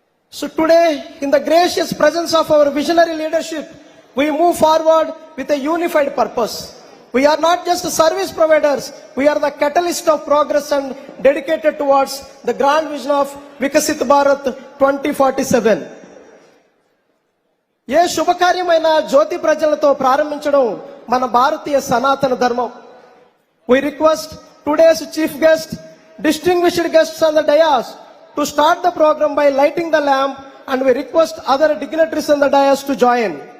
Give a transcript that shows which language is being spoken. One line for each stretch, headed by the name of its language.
English: So today, in the gracious presence of our visionary leadership, we move forward with a unified purpose. We are not just service providers, we are the catalyst of progress and dedicated towards the grand vision of Vikasit Bharat 2047.
Telugu: ఏ శుభకార్యమైన జ్యోతి ప్రజలతో ప్రారంభించడం మన భారతీయ సనాతన ధర్మం.
English: We request today's chief guest, distinguished guests on the dais, to start the program by lighting the lamp, and we request other dignitaries on the dais to join.